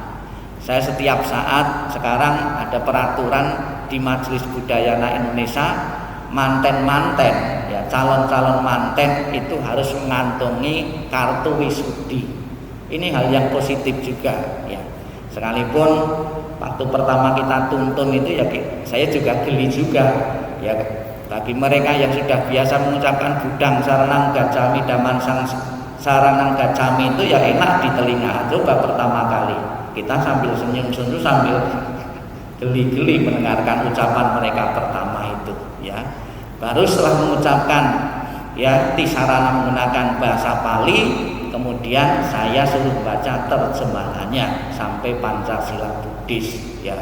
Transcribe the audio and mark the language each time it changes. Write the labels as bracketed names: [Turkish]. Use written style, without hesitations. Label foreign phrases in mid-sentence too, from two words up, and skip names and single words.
[Indonesian] Saya setiap saat sekarang ada peraturan di Majelis Budayana Indonesia, manten-manten ya, calon-calon manten itu harus mengantongi kartu wisudi. Ini hal yang positif juga ya. Sekalipun waktu pertama kita tuntun itu ya saya juga geli juga ya, bagi mereka yang sudah biasa mengucapkan [Pali] budang saranang gacami daman sang saranang gacami [Indonesian] itu ya enak di telinga. Coba pertama kali kita sambil senyum-senyum sambil geli-geli mendengarkan ucapan mereka pertama itu ya. Baru setelah mengucapkan ya tisarana menggunakan bahasa Pali, kemudian saya suruh baca terjemahannya sampai Pancasila Buddhis ya.